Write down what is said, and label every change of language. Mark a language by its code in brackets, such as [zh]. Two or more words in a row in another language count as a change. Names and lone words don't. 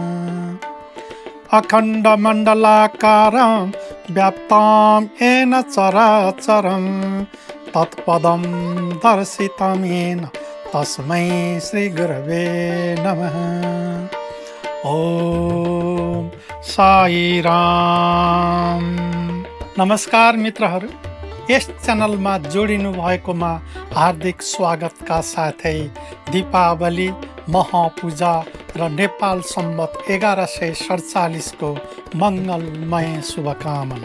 [sa] अखण्डमण्डलाकारं व्याप्तं येन चराचरं तत्पदं दर्शितं येन तस्मै श्री गुरवे नमः। ओम साई राम। [ne] नमस्कार मित्रहरू, यस च्यानलमा जोडिनु भएकोमा हार्दिक स्वागतका साथै दीपावली, महापूजा र नेपाल सम्वत 1147 को मङ्गलमय शुभकामना।